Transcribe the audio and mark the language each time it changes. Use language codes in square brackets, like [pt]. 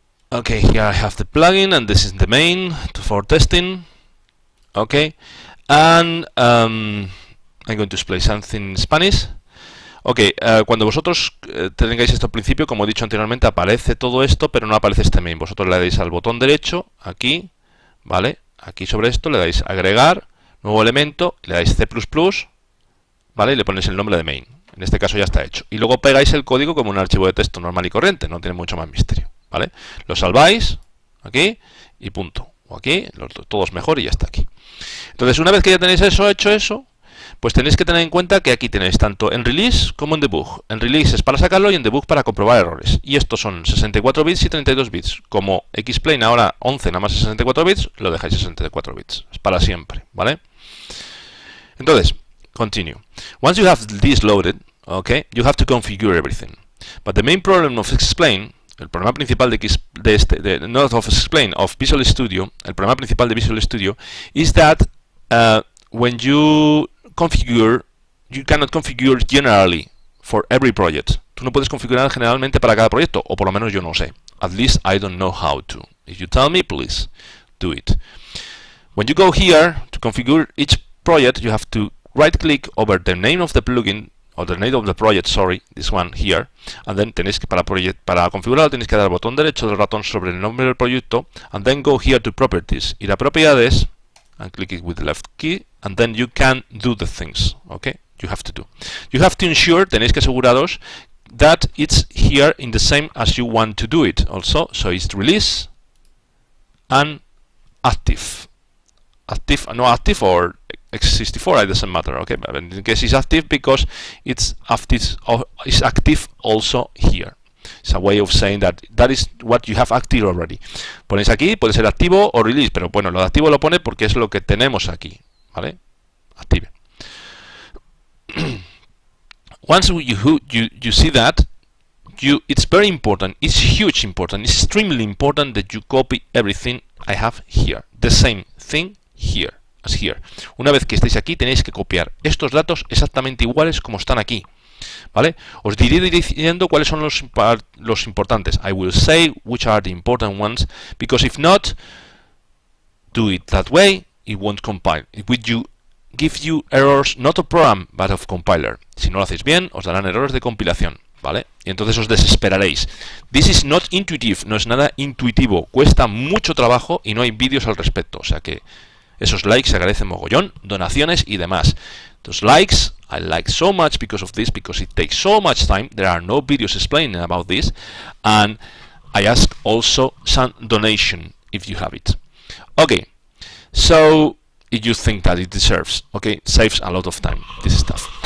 [en] Okay, here I have the plugin, and this is the main for testing. Okay, and I'm going to explain something in Spanish. [es] Ok, cuando vosotros tengáis esto al principio, como he dicho anteriormente, aparece todo esto, pero no aparece este main. Vosotros le dais al botón derecho, aquí, ¿vale? Aquí sobre esto le dais agregar, nuevo elemento, le dais C++, ¿vale? Y le ponéis el nombre de main. En este caso ya está hecho. Y luego pegáis el código como un archivo de texto normal y corriente, no tiene mucho más misterio, ¿vale? Lo salváis, aquí, y punto. O aquí, todos mejor y ya está aquí. Entonces, una vez que ya tenéis eso, hecho eso, pues tenéis que tener en cuenta que aquí tenéis tanto en release como en debug. En release es para sacarlo y en debug para comprobar errores. Y estos son 64 bits y 32 bits. Como XPlane ahora 11 nada más 64 bits, lo dejáis 64 bits. Es para siempre, ¿vale? Entonces, continue. [en] Once you have this loaded, okay, you have to configure everything. But the main problem of XPlane, [es] el problema principal [en] not of XPlane, of Visual Studio, [es] el problema principal de Visual Studio [en] is that when you configure, you cannot configure generally for every project. [es] Tú no puedes configurar generalmente para cada proyecto, o por lo menos yo no sé. [en] At least I don't know how to. If you tell me, please do it. When you go here to configure each project, you have to right-click over the name of the plugin, or the name of the project, sorry, this one here, and then [es] tenéis que para configurarlo tenéis que dar al botón derecho del ratón sobre el nombre del proyecto, [en] and then go here to properties, [es] ir a propiedades, [en] and click it with the left key, and then you can do the things, okay? You have to do. You have to ensure, [es] tenéis que aseguraros, [en] that it's here in the same as you want to do it also, so it's release and active. Active, no active or x64, it doesn't matter, okay? But in case it's active because it's active also here. It's a way of saying that is what you have active already. [es] Ponéis aquí, puede ser activo o release, pero bueno, lo de activo lo pone porque es lo que tenemos aquí, ¿vale? [en] Active. Once you see that, it's very important, it's huge important, it's extremely important that you copy everything I have here. The same thing here as here. [es] Una vez que estéis aquí, tenéis que copiar estos datos exactamente iguales como están aquí. ¿Vale? Os diré diciendo cuáles son los importantes. [en] I will say which are the important ones, because if not, do it that way, it won't compile. It will give you errors, not of program, but of compiler. [es] Si no lo hacéis bien, os darán errores de compilación, ¿vale? Y entonces os desesperaréis. [en] This is not intuitive, [es] no es nada intuitivo, cuesta mucho trabajo y no hay vídeos al respecto, o sea que Esos likes se agradecen mogollón, donaciones y demás. [en] Those likes, I like so much because of this, because it takes so much time. There are no videos explaining about this. And I ask also some donation if you have it. Okay, so if you think that it deserves, okay, saves a lot of time, this stuff.